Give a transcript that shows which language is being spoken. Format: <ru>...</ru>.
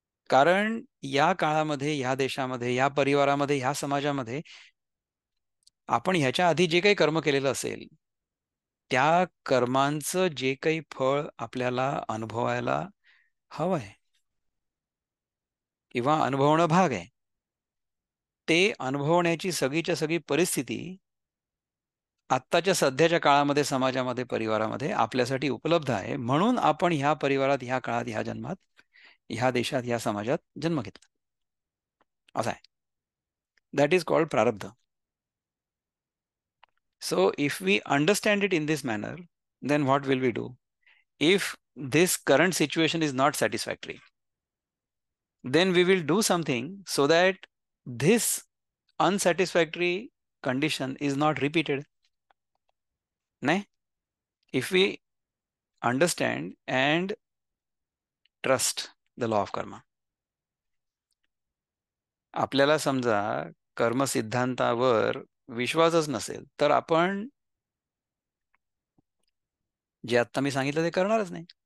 <mr>कारण या काळामध्ये ह्या देशामध्ये या परिवारामध्ये ह्या समाजामध्ये आपण ह्याच्या आधी जे काही कर्म केलेलं असेल त्या कर्मांचं जे काही फळ आपल्याला अनुभवायला हवं आहे किंवा अनुभवणं भाग आहे ते अनुभवण्याची सगळीच्या सगळी परिस्थिती आत्ताच्या सध्याच्या काळामध्ये समाजामध्ये परिवारामध्ये आपल्यासाठी उपलब्ध आहे. म्हणून आपण ह्या परिवारात ह्या काळात ह्या जन्मात ह्या देशात ह्या समाजात जन्म घेतला असा आहे.</mr> <en>That is called प्रारब्ध. So if we understand it in this manner then what will we do if this current situation is not satisfactory, then we will do something so that this unsatisfactory condition is not repeated. Nay, if we understand and trust the law of karma.</en> <mr>आपल्याला समजा कर्म सिद्धांतावर विश्वासच नसेल तर आपण जे आत्ता मी सांगितलं ते करणारच नाही.</mr>